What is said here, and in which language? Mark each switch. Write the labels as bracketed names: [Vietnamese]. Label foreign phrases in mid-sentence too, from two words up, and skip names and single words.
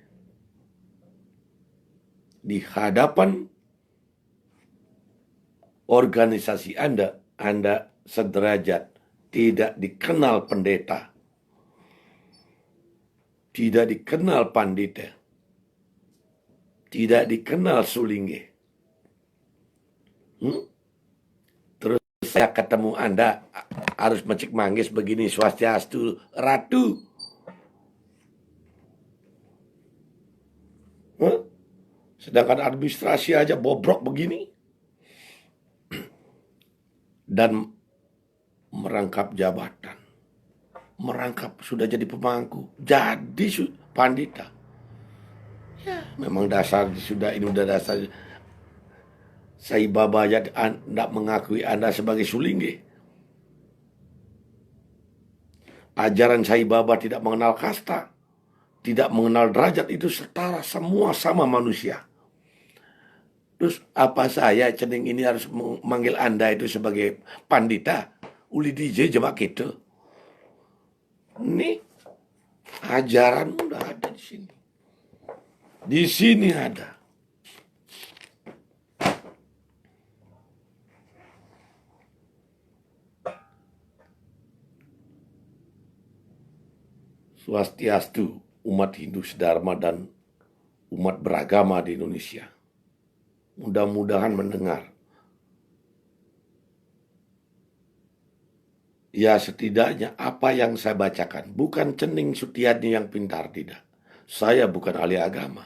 [Indonesian] Di hadapan organisasi Anda sederajat, tidak dikenal pendeta, tidak dikenal pandita, tidak dikenal sulingge. Terus saya ketemu Anda harus mencik manggis begini, swastiastu, ratu. Sedangkan administrasi aja bobrok begini. Dan merangkap jabatan. Merangkap sudah jadi pemangku. Jadi pandita. Ya, memang dasar sudah ini udah dasar. Sai Baba aja tidak mengakui Anda sebagai sulingge. Ajaran Sai Baba tidak mengenal kasta. Tidak mengenal derajat, itu setara, semua sama manusia. Terus apa saya cening ini harus memanggil Anda itu sebagai pandita? Uli DJ jebak gitu. Ini ajaran udah ada di sini. Di sini ada. Swastiastu, umat Hindu sedharma dan umat beragama di Indonesia. Mudah-mudahan mendengar. Ya setidaknya apa yang saya bacakan, bukan Cening Sutiani yang pintar, tidak. Saya bukan ahli agama.